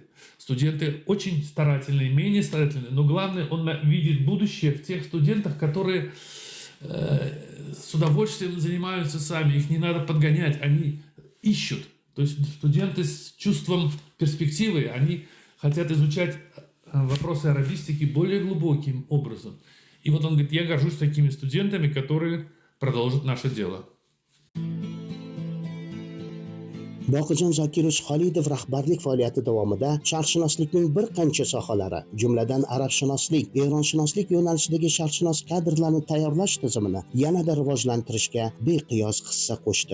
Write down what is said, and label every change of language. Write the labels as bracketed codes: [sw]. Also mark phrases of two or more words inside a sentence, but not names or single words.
[ru] Студенты очень старательные, менее старательные, но главное, он видит будущее в тех студентах, которые с удовольствием занимаются сами, их не надо подгонять, они ищут. То есть студенты с чувством перспективы, они хотят изучать вопросы арабистики более глубоким образом. И вот он говорит, я горжусь такими студентами, которые продолжат наше дело. [uz] Boqijon Zokirovich Xolidov rahbarlik faoliyati davomida sharqshunoslikning bir qancha sohalari, jumladan arabshunoslik, eronshunoslik yo'nalishidagi sharqshunos kadrlarni tayyorlash tizimini yanada rivojlantirishga beqiyos hissa qo'shdi.